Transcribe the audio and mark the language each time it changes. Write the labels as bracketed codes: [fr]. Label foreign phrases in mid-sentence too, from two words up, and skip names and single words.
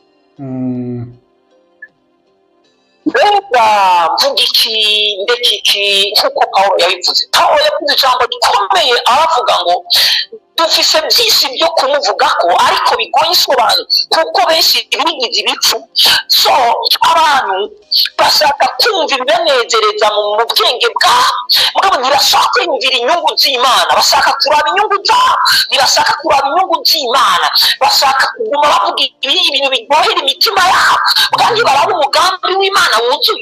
[rn] Mbega mvuga iki ndeka iki, nk'uko Pawulo yabivuze. Pawulo yavuze ijambo rikomeye aravuga ngo dufise byinshi byo kumuvuga ko ariko bigoye isobanuro, kuko benshi bigize ibicu. So abantu bashaka kumva ibibanezereza mu bwenge bwabo, mugabo ntibashaka kwiyumvira inyungu z'Imana, bashaka kuraba inyungu zabo, ntibashaka kuraba inyungu z'Imana, bashaka kuguma bavuga ibintu biryohera imitima yabo, kandi baraba umugambi w'Imana wuzuye.